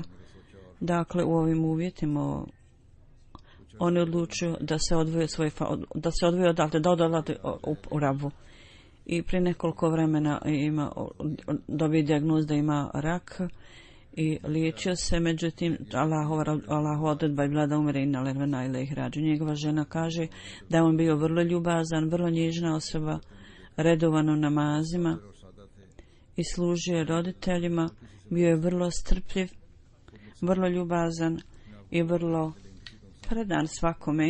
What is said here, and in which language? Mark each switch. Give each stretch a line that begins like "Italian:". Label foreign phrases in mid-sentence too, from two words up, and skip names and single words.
Bosnian: Dakle, u ovim uvjetima on je odlučio da se odvoji odavde, da odavde u Rabu. I prije nekoliko vremena dobio dijagnoz da ima rak i liječio se, međutim Allahova odredba je bila da umire
Arabic: إنا لله وإنا إليه راجعون.
Bosnian: Njegova žena kaže da je on bio vrlo ljubazan, vrlo nježna osoba, redovan u namazima i služio roditeljima, bio je vrlo strpljiv, vrlo ljubazan i vrlo predan svakome.